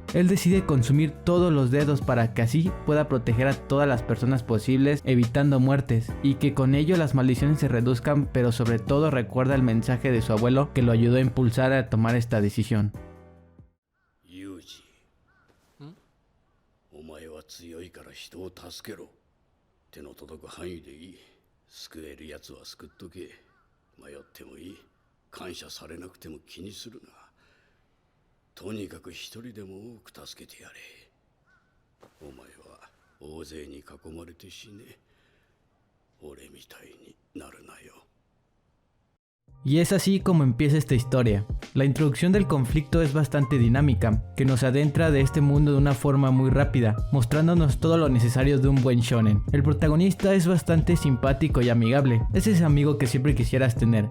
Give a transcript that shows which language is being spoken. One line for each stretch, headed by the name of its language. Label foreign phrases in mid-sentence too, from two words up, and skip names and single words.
Spanish: Él decide consumir todos los dedos para que así pueda proteger a todas las personas posibles, evitando muertes, y que con ello las maldiciones se reduzcan, pero sobre todo recuerda el mensaje de su abuelo que lo ayudó a impulsar a tomar esta decisión.
Japanese: Yuji, お前は強いから人を助けろ。手の届く範囲でいい。救えるやつは救っとけ。迷ってもいい。感謝されなくても気にするな。とにかく一人でも多く助けてやれ。お前は大勢に囲まれて死ね。俺みたいになるなよ。
Spanish: Y es así como empieza esta historia. La introducción del conflicto es bastante dinámica, que nos adentra de este mundo de una forma muy rápida, mostrándonos todo lo necesario de un buen shonen. El protagonista es bastante simpático y amigable, es ese amigo que siempre quisieras tener.